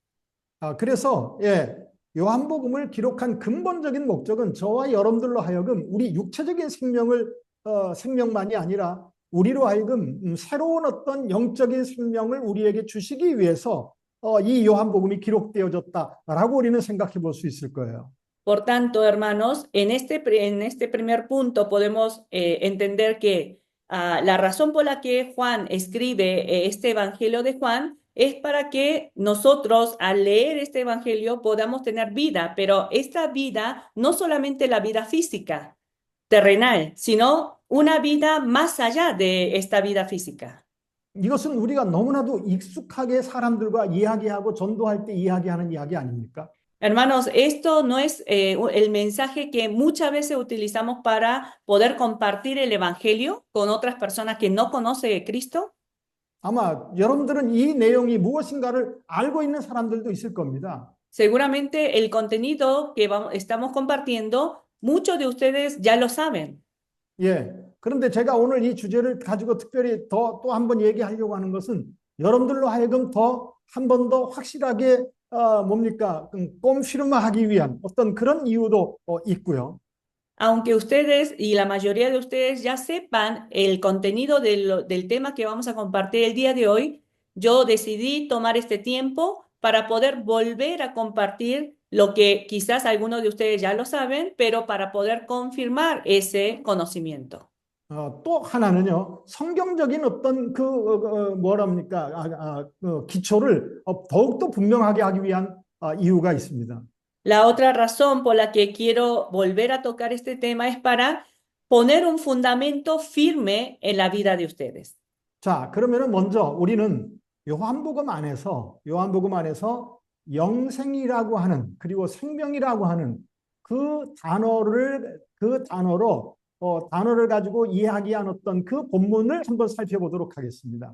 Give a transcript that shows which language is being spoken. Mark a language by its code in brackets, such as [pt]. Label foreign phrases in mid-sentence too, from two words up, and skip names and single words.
[ko] 예, 요한복음을 기록한 근본적인 목적은 저와 여러분들로 하여금 우리 육체적인 생명만이 아니라 우리로 하여금 새로운 어떤 영적인 생명을 우리에게 주시기 위해서 이 요한복음이 기록되어졌다라고 우리는 생각해 볼 수 있을 거예요. [es] Por tanto, hermanos, en este primer punto podemos entender que la razón por la que Juan escribe este Evangelio de Juan es para que nosotros al leer este Evangelio podamos tener vida, pero esta vida no solamente la vida física, terrenal, sino una vida más allá de esta vida física. [ko] 이것은 우리가 너무나도 익숙하게 사람들과 이야기하고 전도할 때 이야기하는 이야기 아닙니까? [es] Hermanos, esto no es el mensaje que muchas veces utilizamos para poder compartir el Evangelio con otras personas que no conocen a Cristo. [ko] 아마 여러분들은 이 내용이 무엇인가를 알고 있는 사람들도 있을 겁니다. [es] Seguramente el contenido que estamos compartiendo, muchos de ustedes ya lo saben. [ko] 예. 그런데 제가 오늘 이 주제를 가지고 특별히 또 한 번 얘기하려고 하는 것은 여러분들로 하여금 한 번 더 확실하게 꼼수름하기 위한 어떤 그런 이유도 있고요. [es] Aunque ustedes y la mayoría de ustedes ya sepan el contenido del tema que vamos a compartir el día de hoy, yo decidí tomar este tiempo para poder volver a compartir lo que quizás algunos de ustedes ya lo saben, pero para poder confirmar ese conocimiento. [ko] 또 하나는요, 성경적인 어떤 뭐랍니까, 기초를 더욱더 분명하게 하기 위한 이유가 있습니다. [es] La otra razón por la que quiero volver a tocar este tema es para poner un fundamento firme en la vida de ustedes. [ko] 자, 그러면은 먼저 우리는 요한복음 안에서 영생이라고 하는, 그리고 생명이라고 하는 단어를 가지고 이야기한 어떤 그 본문을 한번 살펴보도록 하겠습니다.